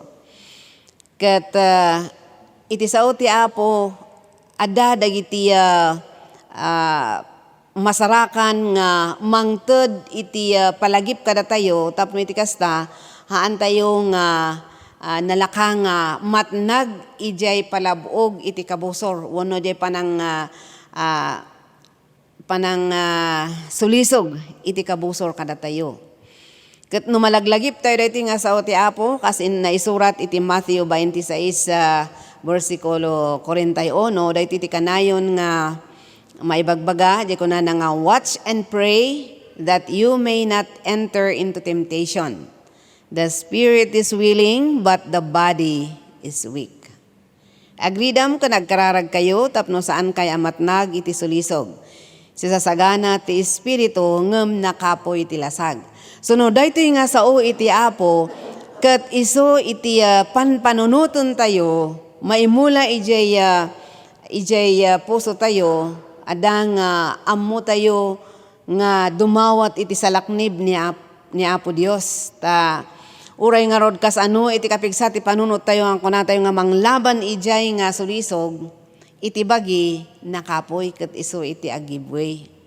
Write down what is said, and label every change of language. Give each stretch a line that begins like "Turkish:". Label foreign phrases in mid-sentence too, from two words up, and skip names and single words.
Iloko: Ket iti sao ti Apo adda dagiti masarakan nga mangted iti palagip kada tayo tapno iti kasta haan tayo nga nalaka nga matnag ijay palabog iti kabusor wenno jay panang sulisog iti kabusor kada tayo. Ket no malaglagip tayo diti nga sao ti Apo kas naisurat iti Matthew 26 versikulo 41 daytoy ti kanayon nga maibagbaga di ko na nga
English: watch and pray that you may not enter into temptation. The spirit is willing but the body is weak.
Iloko: Agridam ka nagkararag kayo tapno saan kay amatnag iti sulisog. Sisasagana ti espiritu ngem nakapoy iti lasag. Suno daytoy nga sao iti Apo ket isu iti panpanunuton tayo maimula ijay puso tayo adang ammo tayo nga dumawat iti salaknib ni Apo Dios ta uray nga rod kas iti kapigsa ti panunot tayo ang kuna tayo nga manglaban ijay nga sulisog iti bagi nakapoy ket isu iti agibway.